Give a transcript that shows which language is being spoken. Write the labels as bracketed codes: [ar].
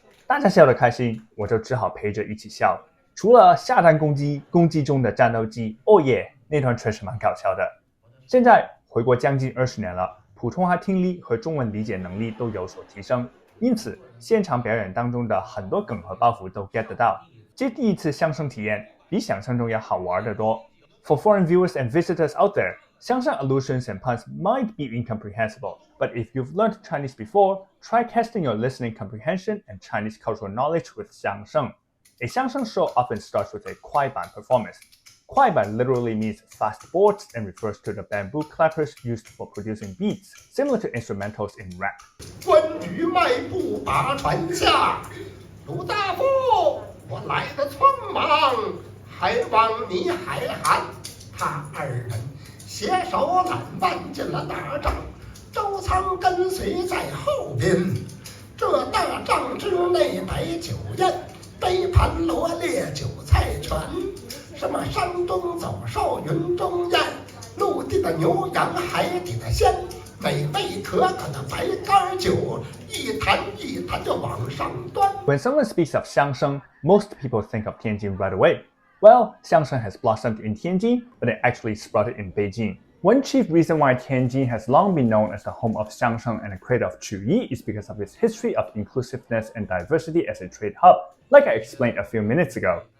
[zh] 大家笑得开心，我就只好陪着一起笑。除了下蛋公鸡，公鸡中的战斗机，哦耶，那段确实蛮搞笑的。现在回国将近20年了，普通话听力和中文理解能力都有所提升，因此现场表演当中的很多梗和包袱都 [en] get [zh] 得到。这第一次相声体验比想象中要好玩得多。 [en] For foreign viewers and visitors out there, 相声 allusions and puns might be incomprehensible, but if you've learned Chinese before, try testing your listening comprehension and Chinese cultural knowledge with 相声. A 相声 show often starts with a 快板 performance. 快板 literally means fast boards and refers to the bamboo clappers used for producing beats, similar to instrumentals in rap. [zh] 关羽迈步把船下，鲁大夫，我来得匆忙，还望你海涵。他二人携手揽腕进了大帐，周仓跟随在后边。这大帐之内摆酒宴，杯盘罗列酒菜全。什么山中走兽云中雁，陆地的牛羊海底的鲜，美味可口的白干酒，一坛一坛就往上端。 [en] When someone speaks of xiangsheng, most people think of Tianjin right away. Well, xiangsheng has blossomed in Tianjin, but it actually sprouted in Beijing. One chief reason why Tianjin has long been known as the home of xiangsheng and a creator of 曲艺 is because of its history of inclusiveness and diversity as a trade hub, like I explained a few minutes ago.